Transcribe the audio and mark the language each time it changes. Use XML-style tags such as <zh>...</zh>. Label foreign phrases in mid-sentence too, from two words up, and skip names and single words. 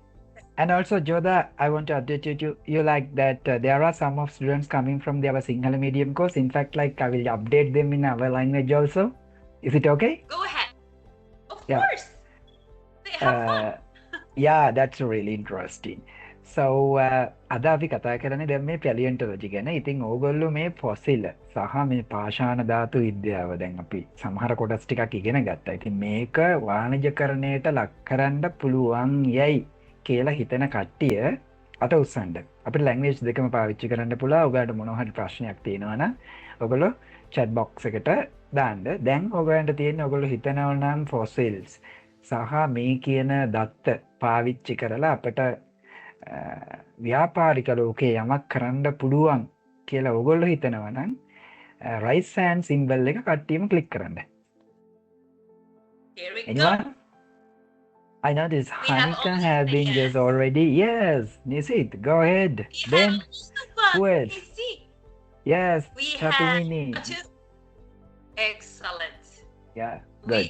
<en>And also, Joda, I want to update you. You like that there are some of students coming from our Sinhala medium course. In fact, like I will update them in our language also. Is it okay? Go ahead. Of Yeah. course. They have fun. Yeah, that's really interesting. So,</en> <si>අද අපි කතා කරන්නේ දැන් මේ පැලියන්ටොලොජි ගැන. ඉතින් ඕගොල්ලෝ මේ ෆොසිල් සහ මේ පාෂාණ ධාතු විද්‍යාව දැන් අපි සමහර කොටස් ටිකක් ඉගෙන ගත්තා. ඉතින් මේක වාණිජකරණයට ලක් කරන්න පුළුවන් යයි කියලා හිතන කට්ටිය අත උස්සන්න. අපිට ලැන්ග්වේජ් දෙකම පාවිච්චි කරන්න පුළුවන්. ඔයගලට මොනවා හරි ප්‍රශ්නයක් තියෙනවා නම් ඔයගොල්ලෝ</si> <en>chat box</en> <si>එකට දාන්න. දැන් ඔයගලන්ට තියෙන්නේ ඔයගොල්ලෝ හිතනවා නම් fossils සහ මේ කියන දත්ත පාවිච්චි කරලා අපට ව්‍යාපාරික ලෝකේ යමක් කරන්න පුළුවන් කියලා ඔයගොල්ලෝ හිතනවා නම්</si> <en>right hand symbol</en> <si>එක කට්ටියම click කරන්න.</si> <en>Here we Anyone? go. I know this We have Hanika only has been yes. just already. Yes, Nisit, go ahead. We Then have who one. else? You see, Yes, we Chapimini. have two. Excellent. Yeah, good.</en>